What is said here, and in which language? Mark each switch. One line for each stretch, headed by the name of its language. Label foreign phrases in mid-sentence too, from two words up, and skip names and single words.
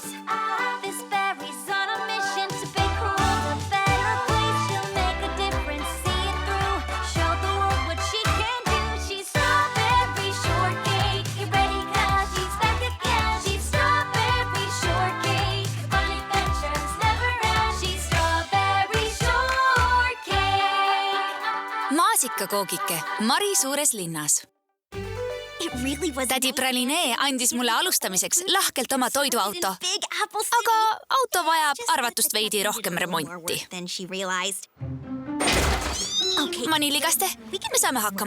English: This berry's on a mission to make her world a better place. She'll make a difference, see it through. Show the world what she can do. She's strawberry shortcake. Get ready 'cause she's back again. She's strawberry shortcake. Fun adventures never end. She's strawberry shortcake.
Estonian: Maasikakoogike Mari suures linnas. Tädi Pralinee andis mulle alustamiseks lahkelt oma toiduauto, aga auto vajab arvatust veidi rohkem remonti. Maniligaste, me saame hakkama.